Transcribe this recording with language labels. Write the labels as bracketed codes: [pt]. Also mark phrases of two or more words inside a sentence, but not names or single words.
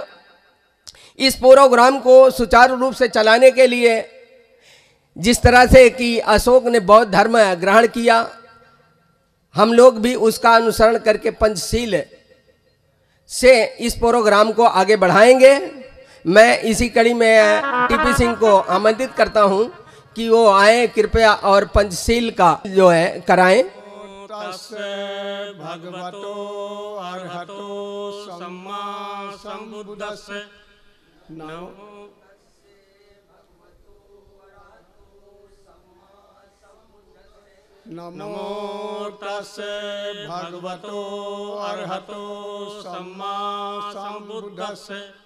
[hi] इस प्रोग्राम को सुचारू रूप से चलाने के लिए जिस तरह से कि अशोक ने बौद्ध धर्म ग्रहण किया, हम लोग भी उसका अनुसरण करके पंचशील से इस प्रोग्राम को आगे बढ़ाएंगे। मैं इसी कड़ी में टीपी सिंह को आमंत्रित करता हूं कि वो आए कृपया और पंचशील का जो है कराएं। [pi] भगवतो अर्हतो सम्मा संबुद्धस्स नमो तस्से भगवतो अर्हतो सम्मा संबुद्धस्से